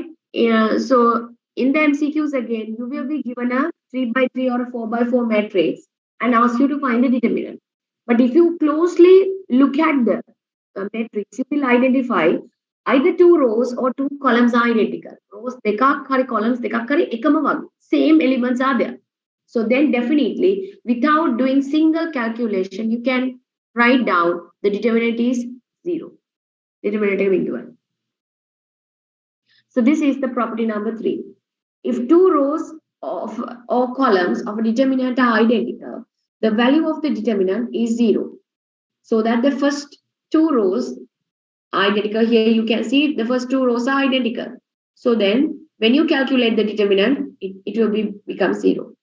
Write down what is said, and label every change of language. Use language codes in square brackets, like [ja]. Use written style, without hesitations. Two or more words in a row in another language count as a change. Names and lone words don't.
[en] So in the MCQs again, you will be given a 3x3 or a 4x4 matrix and ask you to find the determinant. But if you closely look at the matrix, you will identify either two rows or two columns are identical. [si] Rows දෙකක් හරි columns දෙකක් හරි එකම වගේ. [en] Same elements are there. So then definitely, without doing single calculation, you can write down the determinant is [si] determinant එක බිඳුවයි. [en] So this is the property number 3. If two rows of or columns of a determinant are identical, the value of the determinant is 0. So that the first two rows are identical. Here you can see the first two rows are identical. So then when you calculate the determinant, it will become 0.